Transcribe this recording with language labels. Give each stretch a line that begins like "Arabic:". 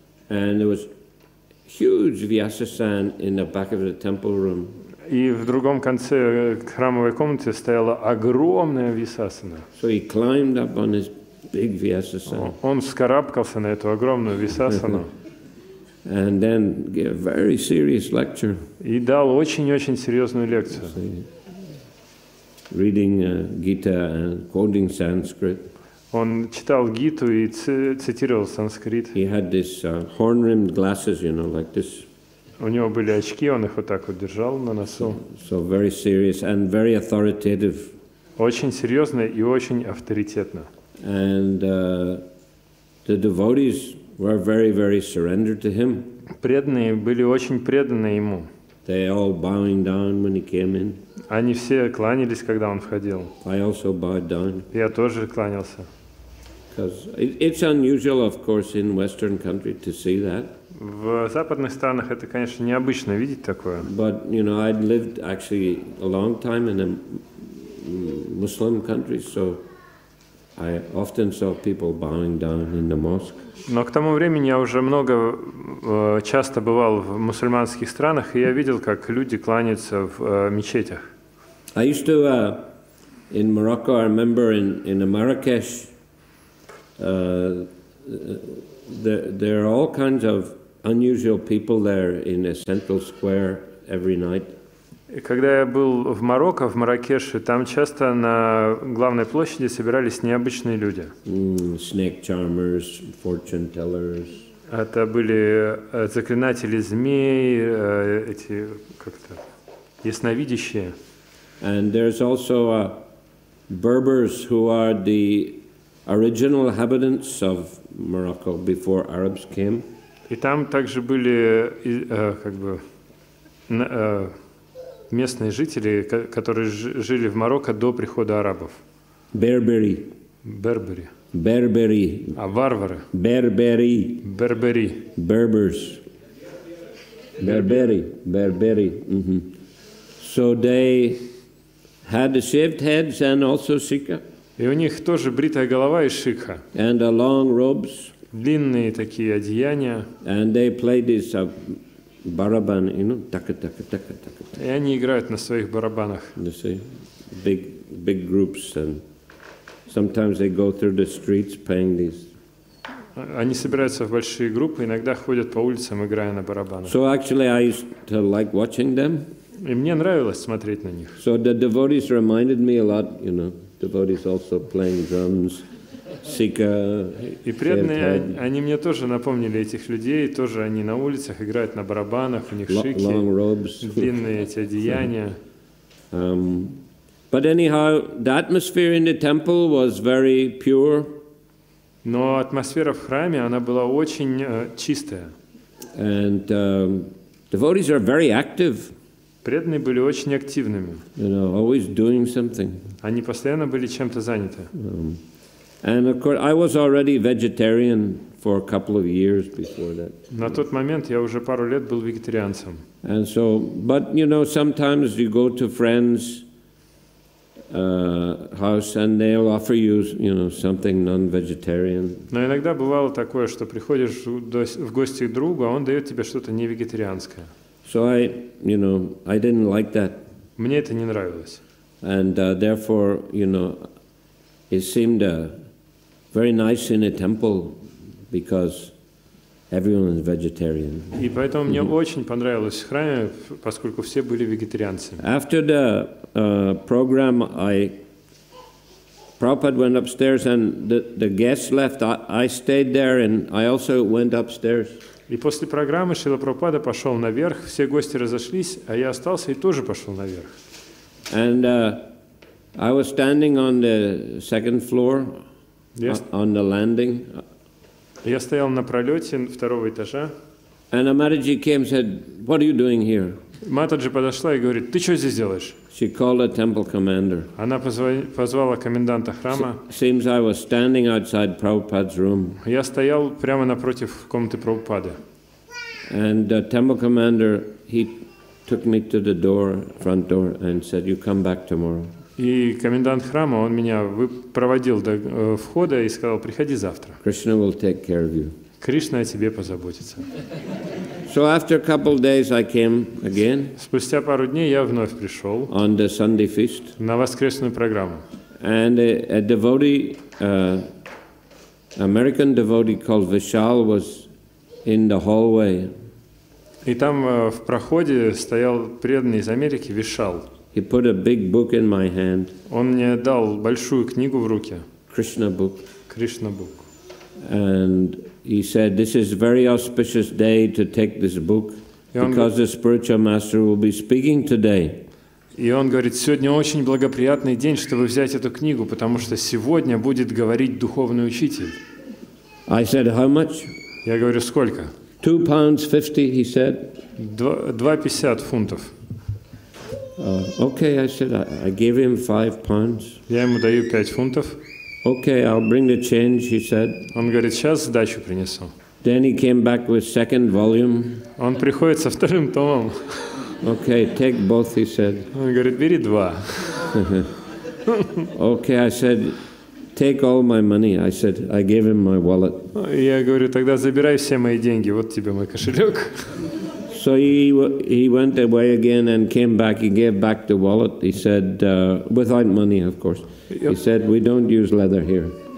English: And there was huge vyasasana in the back of the temple room.
Russian: И в другом конце храмовой комнаты стояла огромная висасана.
English: So he climbed up on his big vyasasana.
Russian: Он вскарабкался на эту огромную висасану.
English: And then gave a very serious lecture.
Russian: И дал очень-очень серьезную лекцию.
English: Reading Gita and quoting Sanskrit.
Russian: Он читал Гиту и цитировал санскрит.
English: He had this horn-rimmed glasses, you know, like this.
Russian: У него были очки, он их вот так вот держал на носу.
English: So very serious and very authoritative.
Russian: Очень серьезно и очень авторитетно.
English: And the devotees were very, very surrendered to him.
Russian: Преданные были очень преданы ему.
English: They all bowing down when he came in.
Russian: Они все кланялись, когда он входил.
English: I also bowed down.
Russian: Я тоже кланялся.
English: Because it's unusual, of course, in Western country to see that.
Russian: В западных странах это, конечно, необычно видеть такое.
English: But you know, I'd lived actually a long time in a Muslim country, so I often saw people bowing down in the mosque.
Russian: Но к тому времени я уже часто бывал в мусульманских странах, и я видел, как люди кланяются в мечетях.
English: I used to in Morocco. I remember in Marrakesh. There are all kinds of unusual people there in a central square every night.
Russian: И когда я был в Марокко, в Марракеше, там часто на главной площади собирались необычные люди.
English: Snake charmers, fortune tellers.
Russian: Это были заклинатели змей, эти как-то ясновидящие.
English: And there's also Berbers who are the original inhabitants of Morocco before Arabs came.
Russian: И там также были как бы местные жители, которые жили в Марокко до прихода арабов.
English: Berberi.
Russian: Бербери.
English: Berberi.
Russian: А варвары.
English: Berberi.
Russian: Бербери.
English: Berbers. Berberi. Berberi. So they had the shaved heads and also sikha.
Russian: И у них тоже бритая голова и шикха.
English: And long robes.
Russian: Длинные такие одеяния.
English: And they played this baraban, you know, taka taka taka taka.
Russian: И они играют на своих барабанах.
English: You see, big groups, and sometimes they go through the streets playing these.
Russian: Они собираются в большие группы, иногда ходят по улицам, играя на барабанах.
English: So actually, I used to like watching them.
Russian: И мне нравилось смотреть на них.
English: So the devotees reminded me a lot, you know, devotees also playing drums.
Russian: Сика, и преданные, они мне тоже напомнили этих людей, тоже они на улицах играют на барабанах, у них шики, длинные эти одеяния.
English: But anyhow, the atmosphere in the temple was very pure.
Russian: Но атмосфера в храме, она была очень чистая.
English: And devotees are very active.
Russian: Преданные были очень активными.
English: You know, always doing something.
Russian: Они постоянно были чем-то заняты.
English: And of course, I was already vegetarian for a couple of years before that.
Russian: На тот момент я уже пару лет был вегетарианцем.
English: And so, but you know, sometimes you go to friends' house and they'll offer you, you know, something non-vegetarian.
Russian: Но иногда бывало такое, что приходишь в гости к другу, а он дает тебе что-то не вегетарианское.
English: So I didn't like that.
Russian: Мне это не нравилось.
English: And therefore, you know, it seemed very nice in a temple because everyone is vegetarian.
Russian: И поэтому мне очень понравилось в храме, поскольку все были вегетарианцами.
English: After the program, Prabhupada went upstairs and the guests left. I stayed there and I also went upstairs.
Russian: И после программы Шрила Прабхупада пошел наверх, все гости разошлись, а я остался и тоже пошел наверх.
English: And I was standing on the second floor, on the landing.
Russian: Я стоял на пролете второго этажа.
English: And Amaraji came and said, "What are you doing here?"
Russian: Матаджи подошла и говорит: ты что здесь делаешь?
English: She called a temple commander.
Russian: Она позвала коменданта храма.
English: Seems I was standing outside Prabhupada's room.
Russian: Я стоял прямо напротив комнаты Прабхупады.
English: And the temple commander, he took me to the door, front door, and said, "You come back tomorrow."
Russian: И комендант храма, он меня проводил до входа и сказал: приходи завтра.
English: Krishna will take care of you.
Russian: Кришна о тебе позаботится.
English: So after a couple of days I came again.
Russian: Спустя пару дней я вновь пришел
English: on the Sunday feast.
Russian: На воскресную программу.
English: And a devotee, American devotee called Vishal was in the hallway.
Russian: И там в проходе стоял преданный из Америки Вишал.
English: He put a big book in my hand.
Russian: Он мне дал большую книгу в руки.
English: Krishna book. Krishna book. And he said, "This is a very auspicious day to take this book because the spiritual master will be speaking today."
Russian: И он говорит: сегодня очень благоприятный день, чтобы взять эту книгу, потому что сегодня будет говорить духовный учитель.
English: I said, "How much?"
Russian: Я говорю: сколько?
English: £2.50, he said.
Russian: 2.50 фунтов.
English: Okay, I said, I gave him £5.
Russian: Я ему даю 5 фунтов.
English: Okay, I'll bring the change, he said.
Russian: Он говорит: сейчас сдачу принесу.
English: Then he came back with second volume.
Russian: Он приходит со вторым томом.
English: Okay, take both, he said.
Russian: Он говорит: бери 2.
English: Okay, I said, take all my money. I said, I gave him my wallet.
Russian: Я говорю: тогда забирай все мои деньги, вот тебе мой кошелек.
English: So he went away again and came back. He gave back the wallet. He said, without money, of course. He said, we don't use leather here.